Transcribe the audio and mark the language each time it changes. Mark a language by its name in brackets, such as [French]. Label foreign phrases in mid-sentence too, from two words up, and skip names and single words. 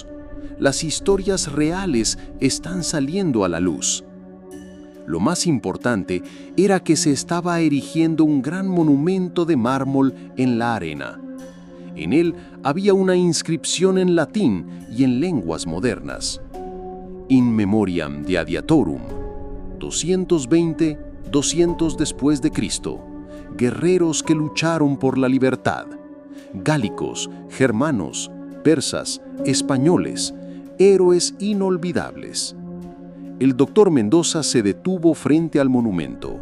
[Spanish] Las historias reales están saliendo a la luz. Lo más importante era que se estaba erigiendo un gran monumento de mármol en la arena. En él había una inscripción en latín y en lenguas modernas. [Latin] In memoriam gladiatorum, [Spanish] 220-200 después de Cristo, guerreros que lucharon por la libertad. Gálicos, germanos, persas, españoles, héroes inolvidables. El doctor Mendoza se detuvo frente al monumento.